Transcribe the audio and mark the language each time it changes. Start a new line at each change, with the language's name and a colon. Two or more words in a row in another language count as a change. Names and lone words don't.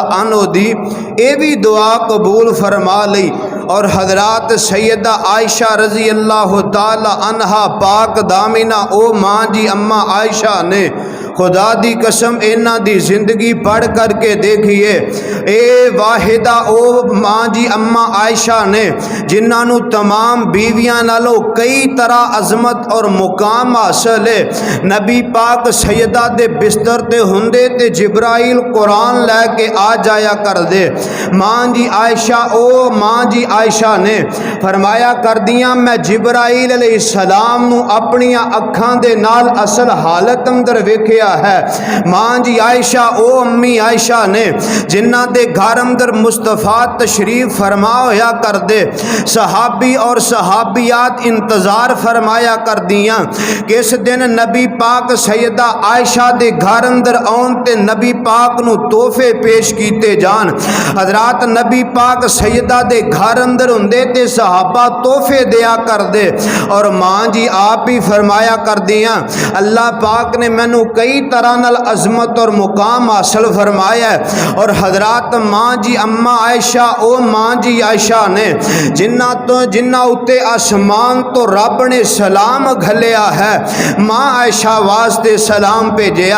Punjabi: عنہ دی اے بھی دعا قبول فرما لی، اور حضرات سیدہ عائشہ
Arabic: رضی اللہ تعالی عنہا
Punjabi: پاک دامنہ او ماں جی اماں عائشہ نے خدا دی قسم اینا دی زندگی پڑھ کر کے دیکھئے، اے واحدہ او ماں جی اماں عائشہ نے جنہاں نو تمام بیویاں نالو کئی طرح عظمت اور مقام حاصل ہے۔ نبی پاک سیدہ دے بستر تے ہندے تے جبرائیل قرآن لے کے آ جایا کر دے۔ ماں جی عائشہ او ماں جی عائشہ نے فرمایا کر دیاں میں جبرائیل علیہ السلام نو اپنیاں اکھاں دے نال اصل حالت اندر ویکھیا ہے۔ ماں جی عائشہ او امی عائشہ نے جنہ دے گھر اندر مصطفیٰ تشریف فرما ہویا کر دے، صحابی اور صحابیات انتظار فرمایا کر دیاں کہ اس دن نبی پاک سیدہ عائشہ دے گھر اندر آن تے نبی پاک نو تحفے پیش کیتے جان۔ حضرات نبی پاک سیدہ دے گھر اندر ہوندے تے صحابہ تحفے دیا کر دے، اور ماں جی آپ ہی فرمایا کر دیاں اللہ پاک نے مینوں کئی طرح نال عظمت اور مقام حاصل فرمایا ہے۔ اور حضرات ماں جی اماں عائشہ او ماں جی عائشہ نے جنہ اتے آسمان تو رب نے سلام گھلیا ہے، ماں عائشہ واسطے سلام بھیجیا۔